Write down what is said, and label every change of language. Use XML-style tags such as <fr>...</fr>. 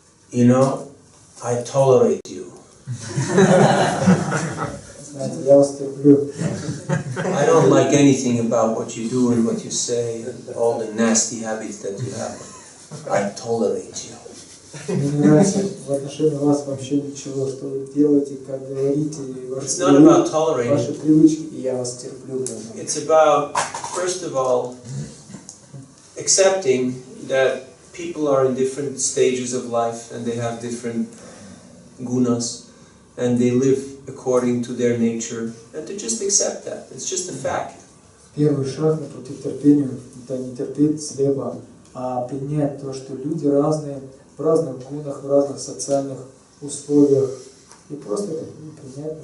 <en>You know, I tolerate you.</en> <ru>Знаете, я вас терплю.</ru> <en>I don't like anything about what you do and what you say, and all the nasty habits that you have. I tolerate you.</en> <ru>Мне не нравится в отношении вас вообще ничего, что вы делаете, как говорите, и</ru> <en>It's not about tolerating.</en> <ru>ваши привычки, и я вас терплю.</ru> <en>It's about, first of all, accepting that people are in different stages of life and they have different gunas and they live according to their nature, and to just accept that. It's just a fact.</en> <ru>Первый шаг на пути к терпению – это не терпеть слепо, а принять то, что люди разные, в разных гунах, в разных социальных условиях, и просто это принять.</ru>